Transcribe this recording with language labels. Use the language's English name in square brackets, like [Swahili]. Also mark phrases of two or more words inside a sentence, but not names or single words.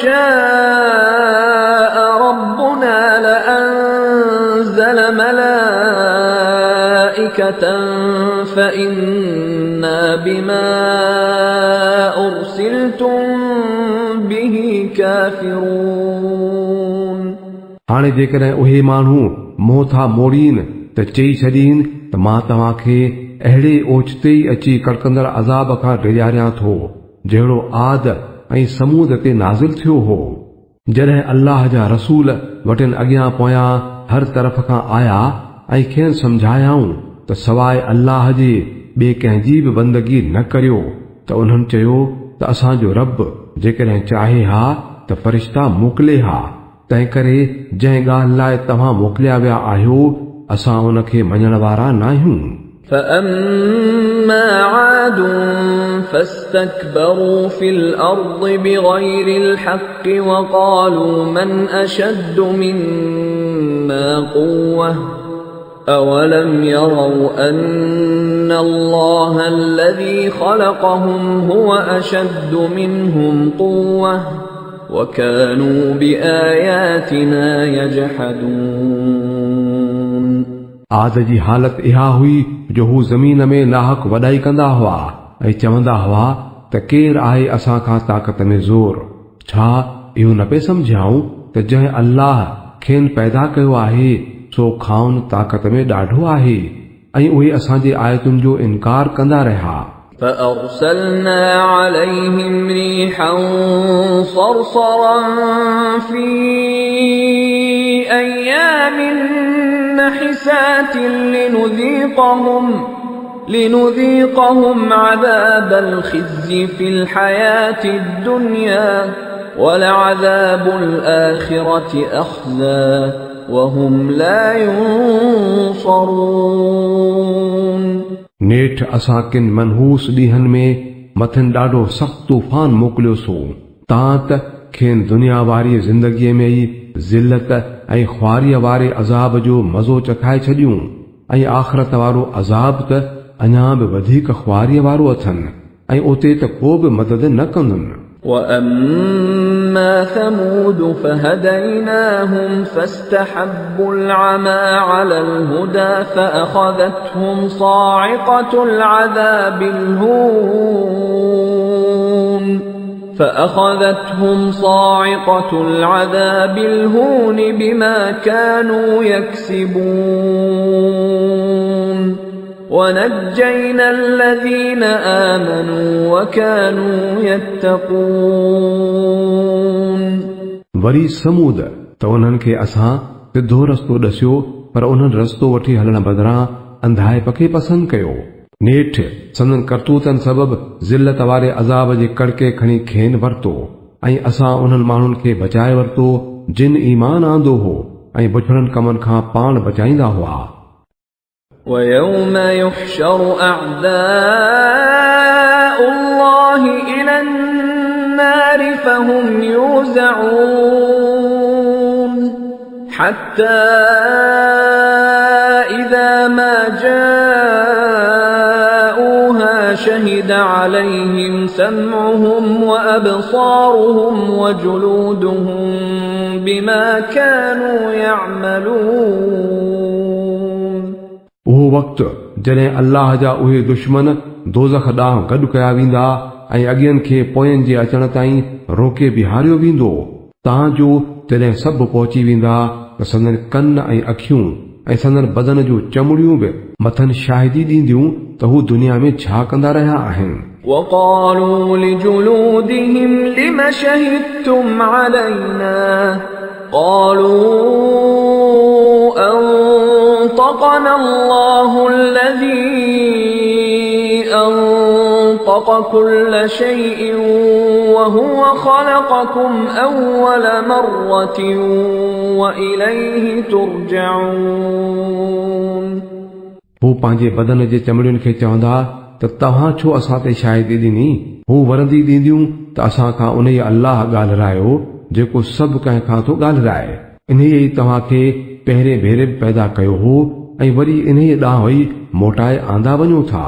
[Arabic] شاء ربنا لأنزل ملائكة فإنا بما أرسلتم به كافرون। [Sindhi] हाणे जेकॾहिं उहे माण्हू मुंहुं था मोड़ीनि त चई छॾीनि त मां तव्हांखे अहिड़े ओचिते ई अची कड़कंदड़ अज़ाब खां डिॼारियां थो जहिड़ो आद ऐं समूद ते नाज़िल थियो हो। जॾहिं अल्लाह जा रसूल वटिन अॻियां पोयां हर तरफ़ खां आया ऐं खेनि सम्झायाऊं त सवाइ अल्लाह जे ॿिए कंहिंजी बि बंदगी न करियो त उन्हनि चयो त असांजो रब जेकॾहिं चाहे हा त फ़रिश्ता मोकिले हा। तंहिं करे जंहिं ॻाल्हि लाइ तव्हां मोकिलिया विया आहियो असां उन खे मञण वारा नाहियूं। [Arabic] فأما عاد فاستكبروا في الأرض بغير الحق وقالوا من أشد منا قوة أولم يروا أن الله الذي خلقهم هو أشد منهم قوة وكانوا بآياتنا يجحدون। [Sindhi] आद जी हालत इहा हुई जो हू ज़मीन में नाहक वॾाई कंदा हुआ ऐं चवंदा हुआ त केरु आहे असां खां ताक़त में ज़ोर। छा इहो न पिए सम्झाऊं त जंहिं अल्लाह खेनि पैदा कयो आहे सो खाउन ताक़त में ॾाढो आहे ऐं उहे असांजे आयतुनि जो इनकार कंदा रहिया। [Arabic] فأرسلنا عليهم ريحا صرصرا في أيام نحسات لنذيقهم عذاب الخزي في الحياة الدنيا ولعذاب الآخرة أخزى وهم لا ينصرون। [Sindhi] नेठ असां किन मनहूस ॾींहंनि में मथनि ॾाढो सख़्तु तूफ़ान मोकिलियोसो तां त खेनि दुनिया वारी ज़िंदगीअ में ई ज़िल्लत ऐं ख्वारीअ वारे अज़ाब जो मज़ो चखाए छॾियूं ऐं आख़िरत वारो अज़ाब त अञा बि वधीक ख्वारीअ वारो अथनि ऐं उते त को बि मदद न कंदुनि। [Arabic] وأما ثمود فهديناهم فاستحبوا العمى على الهدى فأخذتهم صاعقة العذاب الهون بما كانوا يكسبون ونجينا الذين آمنوا وكانوا يتقون [Sindhi] वरी समूद त उन्हनि खे असां सिधो रस्तो ॾसियो पर उन्हनि रस्तो वठी हलण बदिरां अंधाए पखे पसंदि कयो नेठ संदन करतूतनि सबबि ज़िल्लत वारे अज़ाब जे कड़के खणी खेनि वरितो ऐं असां उन्हनि माण्हुनि खे बचाए वरितो जिन ईमान आंदो हो ऐं बुछड़नि कमनि खां पाण बचाईंदा हुआ [Arabic] ويوم يحشر أعداء الله إلى النار فهم يوزعون حتى إذا ما جاءوها شهد عليهم سمعهم وأبصارهم وجلودهم بما كانوا يعملون [Sindhi] उहो वक़्तु जॾहिं अल्लाह जा उहे दुश्मन दोज़ख ॾांहुं गॾु कया वेंदा ऐं अॻियनि खे पोयनि जे अचण ताईं रोके बिहारियो वेंदो तव्हांजो जॾहिं सभु पहुची वेंदा त संदन कन ऐं अखियूं ऐं संदन बदन जूं चमड़ियूं बि मथनि शाहिदी ॾींदियूं त हू दुनिया में छा कंदा रहिया आहिनि [Arabic] وقالوا لجلودهم لم شهدتم علينا قالوا أنطقنا الله الذي أنطق كل شيء وهو خلقكم أول مرة وإليه ترجعون [Sindhi] हू पंहिंजे बदन जे चमड़ियुनि खे चवंदा त तव्हां छो असां ते शाहिदी ॾिनी हू वरंदी ॾींदियूं त असां खां उन ई अल्लाह ॻाल्हायो जेको सभु कंहिं खां थो ॻाल्हाए इन ई तव्हांखे पहिरें भेरे पैदा कयो हो ऐं वरी इन ई ॾांहुं ई मोटाए आंदा वञो था